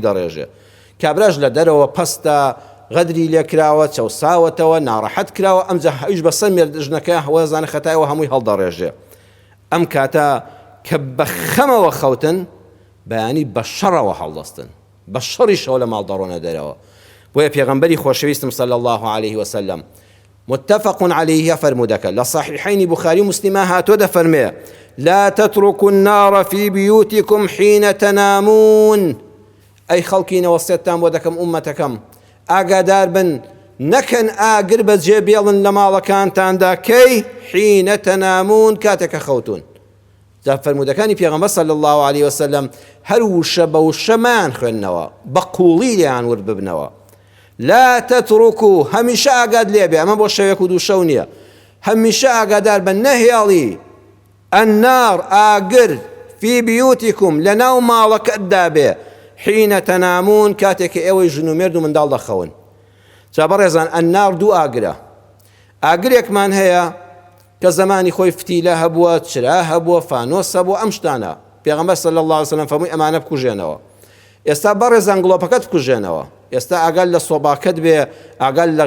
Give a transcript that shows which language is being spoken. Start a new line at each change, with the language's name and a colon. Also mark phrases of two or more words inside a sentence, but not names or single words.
Central Kurdish: دەڕێژێ کابراش لە دەرەوە پەستە غەدری لێکراوە چەوساوەتەوە ناڕەحەت کراوە ئەمجا هەیش بەسەر مێردژنەکە هەوازانە خەتایەوە هەمووی هەڵدەڕێژێ ئەم کاتە کە بە خەمەوە خەوتن بەیانی بە شەڕەوە هەڵدەستن بە شەڕیشەوە لە ماڵ دەڕۆنە دەرەوە بۆیە پێغەمبەری خۆشەویستم
Arabic: صلی الله عليه وسلم متفق عليه
Central Kurdish: فرمودەکە لە صحیحین بخاری و مسلمە هاتۆ دەفەرمێ
Arabic: لا تتركوا النار في بيوتكم حين تنامون
Central Kurdish: ئەی خەڵکی نەوەسێتتان بۆ دەکەم ئومەتەکەم ئاگادار بن نەکەن ئاگر بەجێ بێڵن لە ماڵەکانتاندا کەی
Arabic: حینە تەنامون
Central Kurdish: کاتێکە خەوتون جا فەرمودەکانی پێغەمبەر
Arabic: صلی الله عليه وسلم
Central Kurdish: هەر وشە بە وشەمان خوێندنەوە بە قوڵی لێیان ورد ببنەوە
Arabic: لا تتركوا
Central Kurdish: هەمیشە ئاگاد لێ بێ ئەمە بۆ شەوێک و دوو شەو نییە هەمیشە ئاگادار بن نەهێڵی النار ئاگر
Arabic: في بيوتكم
Central Kurdish: لەناو ماڵەکەتدا بێ
Arabic: حینە تەنامون
Central Kurdish: کاتێککە ئێوەی ژن و مێرد و منداڵ دەخەون جا بەڕێزان النار دوو ئاگرە ئاگرێکمان هەیە کە زمانی خۆی فتیلە هەبووە چرا هەبووە فانۆس هەبووە ئەم شتانە پێغەمبەر
Arabic: صلی الله عليه وسلم
Central Kurdish: فەرمووی ئەمانە بکوژێنەوە ئێستا بەڕێزان گڵۆپەکەت بکوژێنەوە ئێستا ئاگال لە سۆباکەت بێ ئاگال لە